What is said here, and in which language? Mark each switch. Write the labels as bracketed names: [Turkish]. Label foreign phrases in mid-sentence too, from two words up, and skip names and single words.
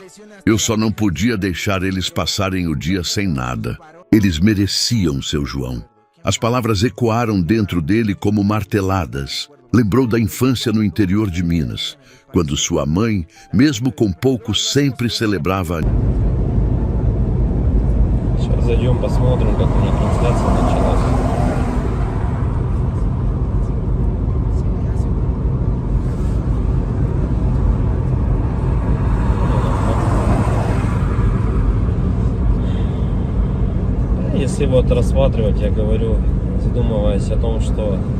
[Portuguese] Eu só não podia deixar eles passarem o dia sem nada. Eles mereciam seu João. As palavras ecoaram dentro dele como marteladas. Lembrou da infância no interior de Minas, quando sua mãe, mesmo com pouco, sempre celebrava. [Russian] Сейчас зайдем, посмотрим, как у них трансляция началась. Если вот рассматривать, я говорю, задумываясь о том, что